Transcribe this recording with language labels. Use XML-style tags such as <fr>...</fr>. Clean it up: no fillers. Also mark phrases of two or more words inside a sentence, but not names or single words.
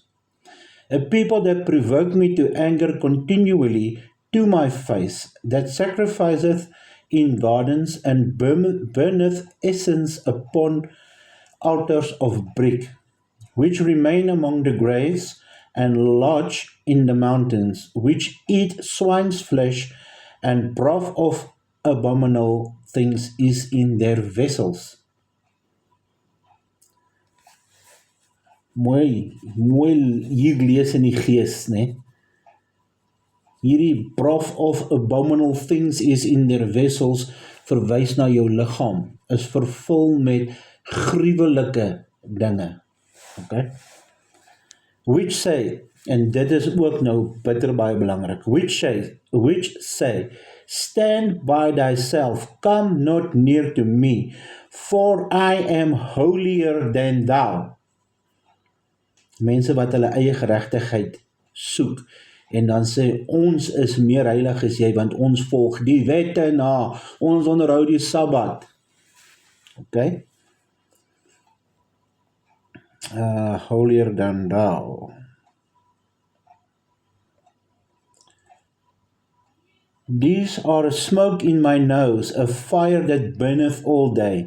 <en>A people that provoke me to anger continually to my face, that sacrificeth in gardens and burneth incense upon altars of brick, which remain among the graves and lodge in the mountains, which eat swine's flesh and broth of abominable things is in their vessels.</en> <af>Mooi hier lees in die gees, né? Hierdie</af> <en>broth of abominable things is in their vessels</en> <af>verwys na jou liggaam, is vervul met gruwelike dinge.</af> <en>Okay? Which say,</en> <af>en dit is ook nou bitter baie belangrik,</af> <en>which say, stand by thyself, come not near to me, for I am holier than thou.</en> <af>Mense wat hulle eie geregtigheid soek, en dan sê, ons is meer heilig as jy, want ons volg die wette na, ons onderhou die Sabbat.</af> <en>Okay? Holier than thou. These are a smoke in my nose, a fire that burneth all day.</en>